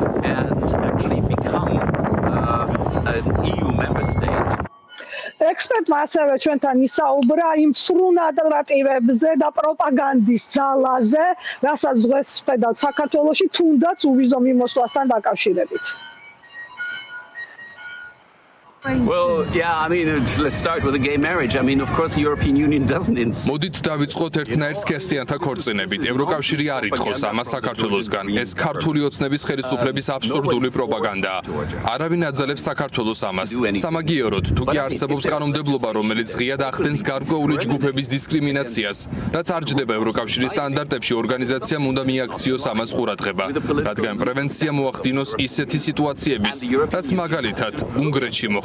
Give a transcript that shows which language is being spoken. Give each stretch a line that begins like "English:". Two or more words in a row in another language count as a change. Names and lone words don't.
Georgian: ექსპერტმა ასევე ჩვენთან ისაუბრა იმ სრულ ნარრატივებზე და პროპაგანდის ძალაზე, რასაც დღეს ვხედავთ საქართველოში, თუნდაც უვიზო მიმოსვლასთან დაკავშირებით.
English: Well, yeah, I mean, let's start with the gay marriage. I mean, of course, the European Union doesn't insist.
Georgian: მოდით დავიწყოთ ერთნაირ სქესიანთა ქორწინებით. ევროკავშირი არ ითხოვს ამას საქართველოსგან. ეს ქართული ოცნების ხელისუფლების აბსურდული პროპაგანდაა. არავინ აძალებს საქართველოს ამას. სამაგიეროდ, თუ კი არსებობს კანონმდებლობა, რომელიც ღიად ახდენს გარკვეული ჯგუფების დისკრიმინაციას, რაც არ ჯდება ევროკავშირის სტანდარტებში, ორგანიზაციამ უნდა მიაქციოს ამას ყურადღება, რადგან პრევენცია მოახდინოს ისეთი სიტუაციების, რაც მაგალითად უნგრეთში მოხდა.